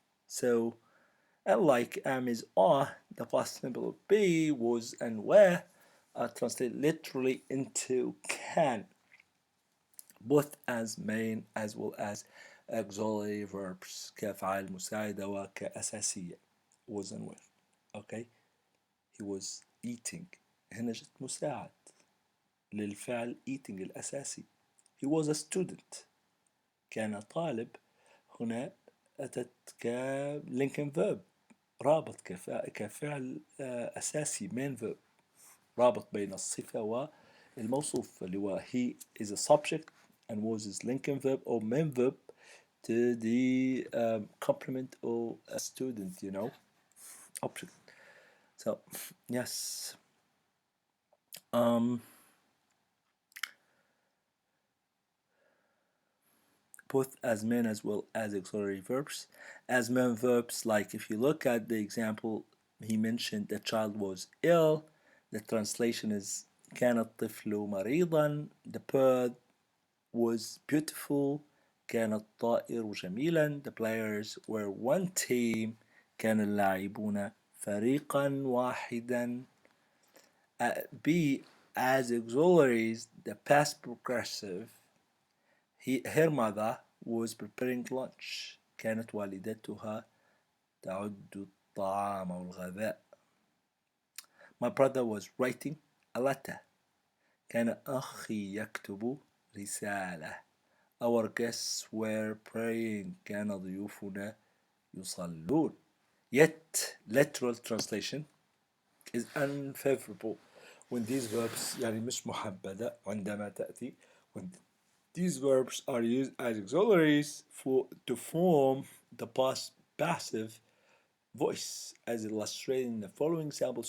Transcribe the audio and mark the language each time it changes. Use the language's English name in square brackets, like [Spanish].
[English] So unlike am is are, the past simple of be, was, and were are translated literally into can, both as main as well as auxiliary verbs [Arabic] كأفعال مساعدة وكأساسية. [English] was and were. Okay, he was eating. [Arabic] هنا جت مساعد للفعل eating الأساسي. [English] he was a student. [Arabic] كان طالب. هنا أتت كلينكن [English] verb، [Arabic] رابط كفعل أساسي [English] main verb، [Arabic] رابط بين الصفة والموصوف اللي هو [English] he is a subject and was is Lincoln verb or main verb to the complement or a student, you know, object. So yes, both as main as well as auxiliary verbs. As main verbs, like if you look at the example, he mentioned the child was ill. The translation is [Arabic] كان الطفل مريضا. [English] The bird was beautiful. [Arabic] كان الطائر جميلا. [English] The players were one team. [Arabic] كان اللاعبون فريقا واحدا. [English] B as auxiliaries, the past progressive. Her mother was preparing lunch. [Arabic] كانت والدتها تعد الطعام والغذاء. [English] My brother was writing a letter. [Arabic] كان أخي يكتب رسالة. [English] Our guests were praying. [Arabic] كان ضيوفنا يصلون. [English] Yet literal translation is unfavorable when these verbs [Arabic] يعني مش محبذة عندما تأتي [English] when these verbs are used as auxiliaries to form the past passive voice as illustrated in the following example.